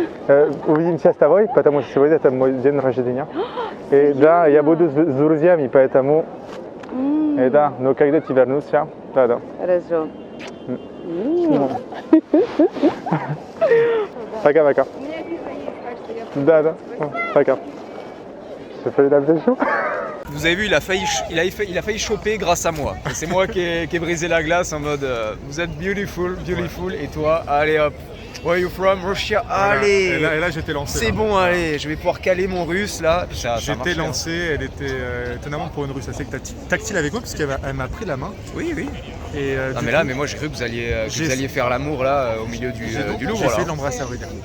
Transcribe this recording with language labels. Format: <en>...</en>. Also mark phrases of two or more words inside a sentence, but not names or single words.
<ru>Увидимся с тобой, потому что сегодня это мой день рождения. И да, я буду с друзьями, поэтому... И да, но когда ты вернешься, да. хорошо. Пока-пока. Да. Пока.</ru> <fr>Je fais la vidéo. Vous avez vu, il a failli choper grâce à moi. C'est moi qui ai brisé la glace en mode vous êtes beautiful, et toi, allez hop.</fr> <en>Where are you from? Russia.</en> <fr>Allez. Et là j'étais lancé. C'est bon, allez, je vais pouvoir caler mon russe là. J'étais lancé, elle était étonnamment pour une russe assez tactile avec moi parce qu'elle m'a pris la main. Oui. Et, mais moi j'ai cru que vous alliez faire l'amour là au milieu du Louvre. J'ai essayé de l'embrasser à vrai dire.</fr>